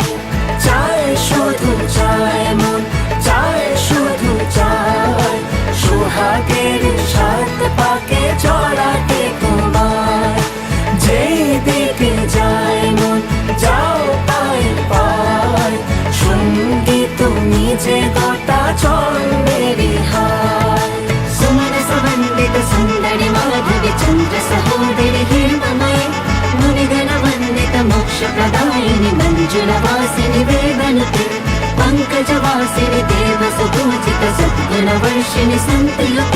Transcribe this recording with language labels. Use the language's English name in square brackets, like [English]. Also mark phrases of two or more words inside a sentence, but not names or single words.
[Bangla] চায় শুধু চায় মন, চায় শুধু চায়, সোহাগের সাত পাকে চড়াতে তোমায়। যেই দিকে যায় মন যাও পায় পায়, সঙ্গী তুমি যে গোটা জন্মেরই হায়। [Sanskrit] सुमनस वन्दित सुन्दरि माधवि चन्द्र सहोदरि हेममये, मुनिगण वन्दित मोक्षप्रदायिनि मञ्जुलवासिनि वेदनुते। पङ्कजवासिनि देवसुपूजित सद्गुणवर्षिणि सन्तियुते।